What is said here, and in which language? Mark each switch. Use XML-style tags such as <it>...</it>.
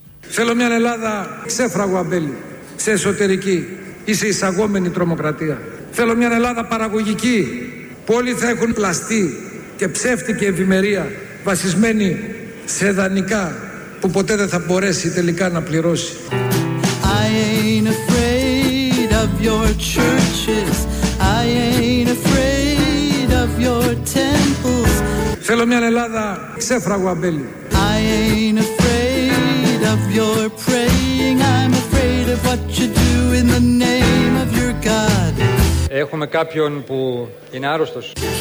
<el>Θέλω μια Ελλάδα ξέφραγο αμπέλι, σε εσωτερική ή σε εισαγόμενη τρομοκρατία. Θέλω μια Ελλάδα παραγωγική, που όλοι θα έχουν πλαστή και ψεύτικη ευημερία βασισμένη σε δανεικά που ποτέ δεν θα μπορέσει τελικά να πληρώσει.</el> <en>I ain't afraid of your churches. I ain't afraid of your temples.</en> <el>Θέλω μια Ελλάδα ξέφραγο αμπέλι.</el> <en>I ain't afraid of your praying. I'm afraid of what you do in the name of your God.</en> <el>Έχουμε κάποιον που είναι άρρωστος.</el>